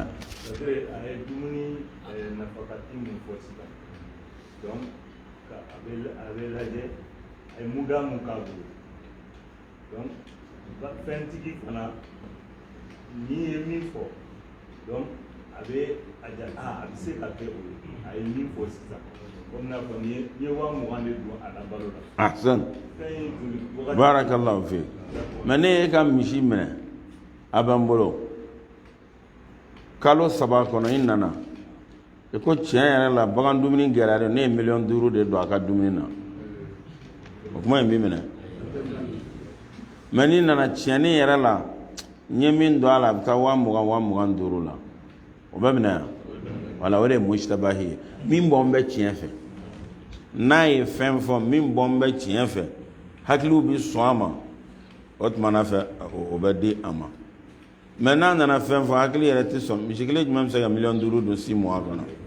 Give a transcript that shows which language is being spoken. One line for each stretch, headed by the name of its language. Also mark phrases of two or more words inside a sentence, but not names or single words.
Bambara: a ye dumuni nafakati min fɔ sisan donc a bɛ lajɛ a ye muda mun k'a bolo donc fɛntigi fana n'i ye min fɔ donc a bɛ a ja a bɛ se ka kɛ o ye a ye min fɔ sisan comme n'a fɔ n'i ye 20,000 de don a la balo la.
Arabic: أحسن بارك الله في
Bambara: mais ne ye ka misi minɛ a bɛ n bolo kalo 3 kɔnɔ i nana i ko tiɲɛ yɛrɛ la bagan dumuni gɛlɛyara ne ye 500,000 de don a ka dumuni na o kuma in b'i minɛ mais n'i nana tiɲɛni yɛrɛ la n ye min don a la a bɛ taa 20,000 la o bɛ minɛ yan wala o de ye mushtabahi ye min bɔ n bɛ tiɲɛ fɛ n'a ye fɛn fɔ min bɔ n bɛ tiɲɛ fɛ hakiliw bɛ sɔn a ma o tuma na fɛ o bɛ di a ma maintenant nana fɛn fɔ hakili yɛrɛ tɛ sɔn misi kelen jumɛn bɛ se ka 500,000 don 6 mois kɔnɔ